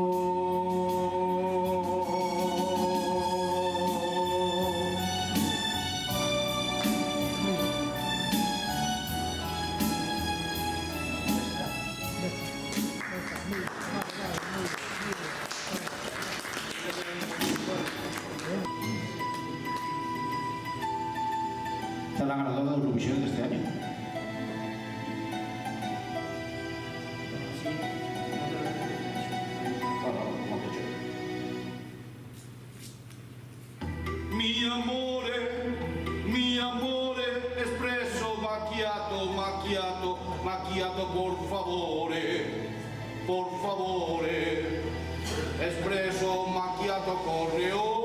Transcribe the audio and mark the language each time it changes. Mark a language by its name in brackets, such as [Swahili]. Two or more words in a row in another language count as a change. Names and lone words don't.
[Spanish] Esta es la ganadora de Eurovisión de este año. [Italian] Mi amore, espresso macchiato, macchiato, macchiato, por favore, espresso macchiato correo.